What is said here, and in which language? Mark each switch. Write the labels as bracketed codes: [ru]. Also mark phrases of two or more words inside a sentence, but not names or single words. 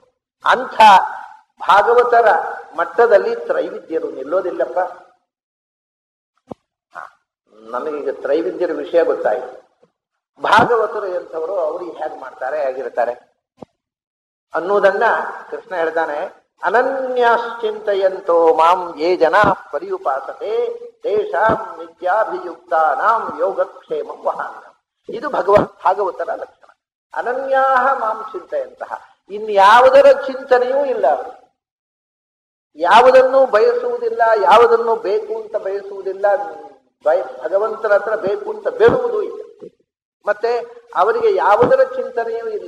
[kn] ಅಂಥ ಭಾಗವತರ ಮಟ್ಟದಲ್ಲಿ ತ್ರೈವಿದ್ಯರು ನಿಲ್ಲೋದಿಲ್ಲಪ್ಪ. ನಮಗೀಗ ತ್ರೈವಿದ್ಯರ ವಿಷಯ ಗೊತ್ತಾಯಿತು. ಭಾಗವತರು ಎಂಥವರು, ಅವ್ರಿಗೆ ಹೇಗೆ ಮಾಡ್ತಾರೆ, ಹೇಗಿರ್ತಾರೆ ಅನ್ನುವುದನ್ನ ಕೃಷ್ಣ ಹೇಳ್ತಾನೆ. [sa] ಅನನ್ಯಾಶ್ಚಿಂತಯಂತೋ ಮಾಂ ಯೇ ಜನಾ ಪರ್ಯುಪಾಸತೆ ತೇಷಾಂ ನಿತ್ಯಾಭಿಯುಕ್ತಾನಾಂ ಯೋಗಕ್ಷೇಮಂ ವಹಾಮ್ಯಹಂ. [kn] ಇದು ಭಾಗವತರ ಲಕ್ಷಣ. [sa] ಅನನ್ಯಾಹ ಮಾಂ ಚಿಂತೆಯಂತಹ, [kn] ಇನ್ಯಾವುದರ ಚಿಂತನೆಯೂ ಇಲ್ಲ ಅವರು. ಯಾವುದನ್ನು ಬಯಸುವುದಿಲ್ಲ, ಯಾವುದನ್ನು ಬೇಕು ಅಂತ ಬಯಸುವುದಿಲ್ಲ, ಭಗವಂತನ ಹತ್ರ ಬೇಕು ಅಂತ ಬೇಡುವುದೂ ಇಲ್ಲ. ಮತ್ತೆ ಅವರಿಗೆ ಯಾವುದರ ಚಿಂತನೆಯೂ ಇಲ್ಲ.